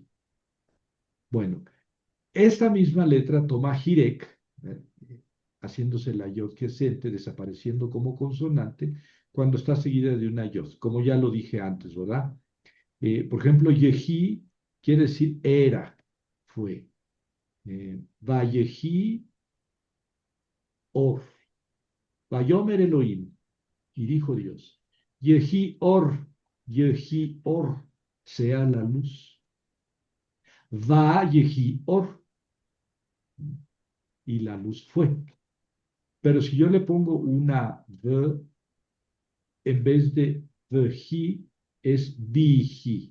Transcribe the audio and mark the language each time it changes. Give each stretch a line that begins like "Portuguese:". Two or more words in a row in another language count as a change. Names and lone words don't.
Spanish: Bueno, esta misma letra toma Hirek, eh, haciéndose la yod quiescente, desapareciendo como consonante, cuando está seguida de una yod, como ya lo dije antes, ¿verdad? Por ejemplo, Yehi quiere decir era, fue.
Hebrew: ויהי אור. ויאמר אלוהים,
Spanish: y dijo Dios.
Hebrew: יהי אור,
Spanish: sea la luz.
Hebrew: יהי אור,
Spanish: y la luz fue. Pero si yo le pongo una v, en vez de vehi, es vihi.